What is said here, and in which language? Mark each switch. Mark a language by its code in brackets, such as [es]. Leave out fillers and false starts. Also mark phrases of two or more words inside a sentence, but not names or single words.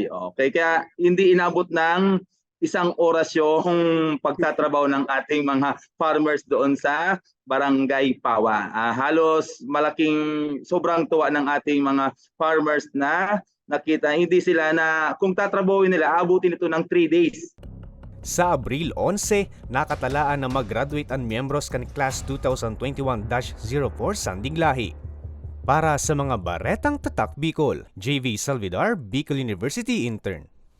[tl] Okay, kaya hindi inabot ng isang oras yung pagtatrabaho ng ating mga farmers doon sa Barangay Pawa. Halos sobrang tuwa ng ating mga farmers na nakita hindi sila na kung tatrabahuin nila, abutin ito ng 3 days. [bik] Sa Abril 11, nakatalaan na mag-graduate ang miyembros kan Class 2021-04 Sandiglahi. [tl] Para sa mga baretang tatak Bicol, JV Salvidar, Bicol University Intern.